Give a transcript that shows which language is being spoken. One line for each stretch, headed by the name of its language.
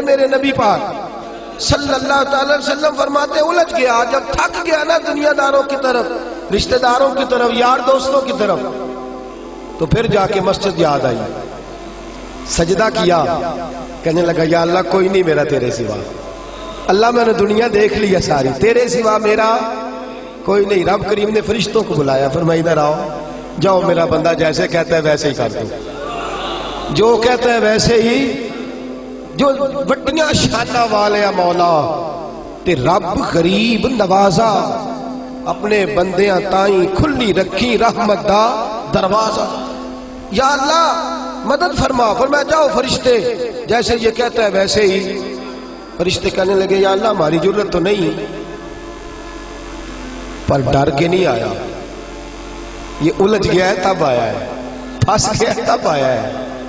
Urdu: میرے نبی پاک صلی اللہ تعالی وسلم فرماتے الجھ گیا، جب تھک گیا نا دنیا داروں کی طرف، رشتہ داروں کی طرف، یار دوستوں کی طرف، تو پھر جا کے مسجد یاد آئی، سجدہ کیا، کہنے لگا یا اللہ کوئی نہیں میرا تیرے سوا. اللہ میں نے دنیا دیکھ لیا ساری، تیرے سوا میرا کوئی نہیں. رب کریم نے فرشتوں کو بلایا، فرمایا ادھر آؤ، جاؤ میرا بندہ جیسے کہتا ہے ویسے ہی کر دو، جو کہتا ہے ویسے ہی.
Punjabi: جو وڈیاں شانہ والے مولا تے رب غریب نوازا، اپنے بندیاں تائیں کھلی رکھی رحمت دا دروازہ.
Urdu: یا اللہ مدد فرما. فرمایا جاؤ فرشتے جیسے یہ کہتا ہے ویسے ہی. فرشتے کہنے لگے یا اللہ ہماری ضرورت تو نہیں، پر ڈر کے نہیں آیا، یہ الجھ گیا ہے تب آیا ہے، پھنس گیا ہے تب آیا ہے.